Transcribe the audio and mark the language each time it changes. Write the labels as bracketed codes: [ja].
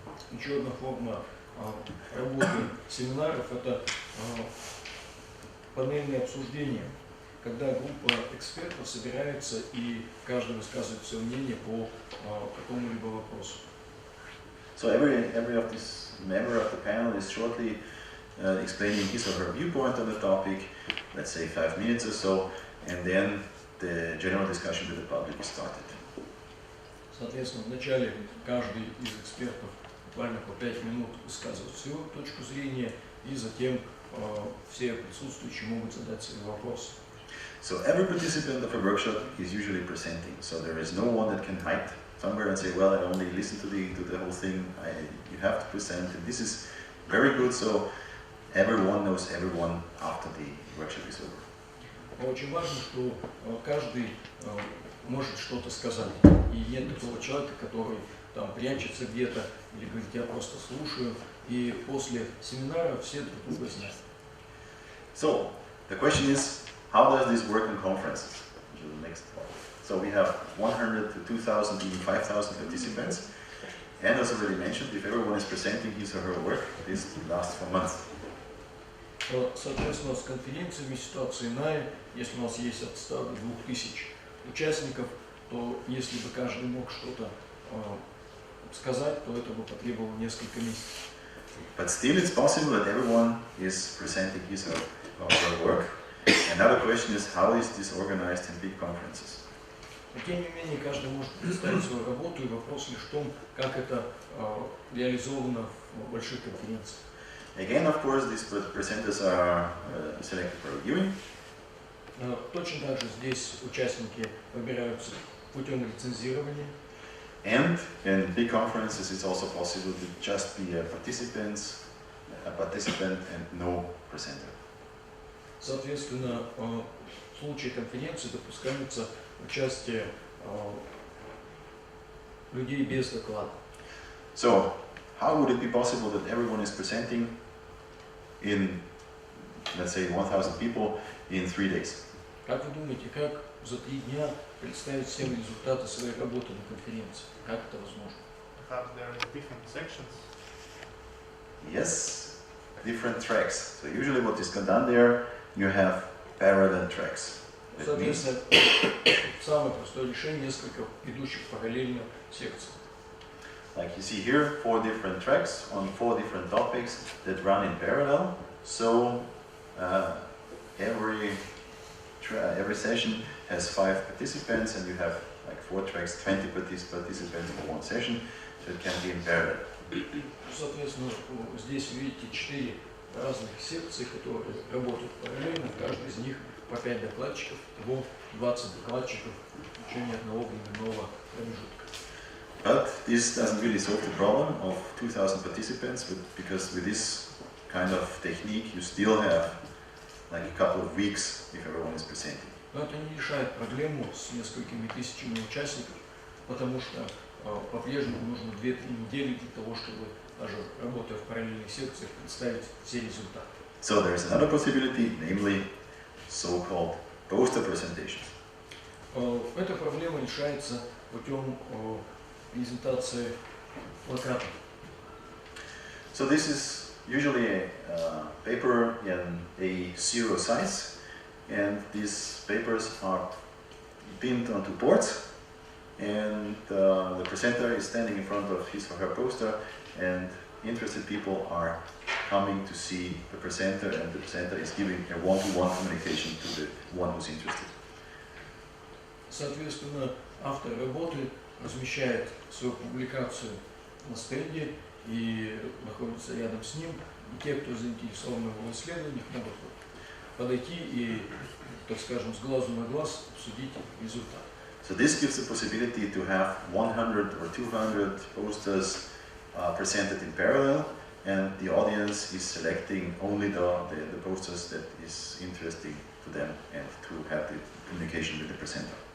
[ru] Еще одна форма работы семинаров – это панельное обсуждение, когда группа экспертов собирается и каждый высказывает свое мнение по какому-либо вопросу. [en] So every of this member of the panel is shortly explaining his or her viewpoint on the topic, let's say 5 minutes or so, and then the general discussion with the public is started. [ru] Соответственно, вначале каждый из экспертов буквально по 5 минут высказывает свою точку зрения, и затем все присутствующие могут задать свои вопросы. [en] So every participant of a workshop is usually presenting, so there is no one that can hide somewhere and say, well, I only listen to the whole thing. You have to present, and this is very good, so everyone knows everyone after the workshop is over. [ru] Очень важно, что каждый может что-то сказать, и нет такого человека, который там прячется где-то или говорит, я просто слушаю, и после семинара все друг друга знают. [en] So the question is, how does this work in conferences? The next one. So we have 100 to 2,000, even 5,000 participants. And as already mentioned, if everyone is presenting his or her work, this lasts for months. [ru] Соответственно, с конференциями ситуация иная. Если у нас есть от 100 до 2000 участников, то если бы каждый мог что-то сказать, то это бы потребовало несколько месяцев. [en] But still it's possible that everyone is presenting his or her work. Another question is, how is this organized in big conferences? [ru] Но тем не менее, каждый может представить свою работу, и вопрос лишь в том, как это реализовано в больших конференциях. [en] Again, of course, these presenters are selected for reviewing. [ru] Точно так же здесь участники выбираются путем рецензирования. [en] And in big conferences, it's also possible to just be a participant and no presenter. [ru] Соответственно, в случае конференции допускается участие людей без доклада. [en] So, how would it be possible that everyone is presenting in, let's say, 1,000 people in 3 days? [ru] Как вы думаете, как за 3 дня представить всем результаты своей работы на конференции? Как это возможно? [en] There are different sections. Yes, different tracks. So usually what is done there, you have parallel tracks. [ru] Соответственно, самое простое решение — несколько идущих параллельно секций. [en] Like you see here, 4 different tracks on 4 different topics that run in parallel. So every session has 5 participants, and you have like 4 tracks, 20 participants for 1 session, so it can be in parallel. [ru] Соответственно, здесь видите 4 разных секции, которые работают параллельно, в каждой из них по 5 докладчиков, всего 20 докладчиков в течение одного временного промежутка. [en] But this doesn't really solve the problem of 2,000 participants, because with this kind of technique you still have like a couple of weeks if everyone is presenting. [ru] Но это не решает проблему с несколькими тысячами участников, потому что по-прежнему нужно 2-3 недели для того, чтобы, даже работая в параллельных секциях, представить все результаты. [en] So there is another possibility, namely so-called poster presentations. [ru] Эта проблема решается путем презентации плакатов. [en] So this is usually a paper in A0 size, and these papers are pinned onto boards, and the presenter is standing in front of his or her poster, and interested people are coming to see the presenter, and the presenter is giving a one-to-one communication to the one who's interested. [ru] Соответственно, автор работы размещает свою публикацию на стенде и находится рядом с ним. И те, кто заинтересован в его исследованиях, могут подойти и, так скажем, с глазу на глаз обсудить результат. [en] So this gives the possibility to have 100 or 200 posters presented in parallel, and the audience is selecting only the posters that is interesting to them and to have the communication with the presenter.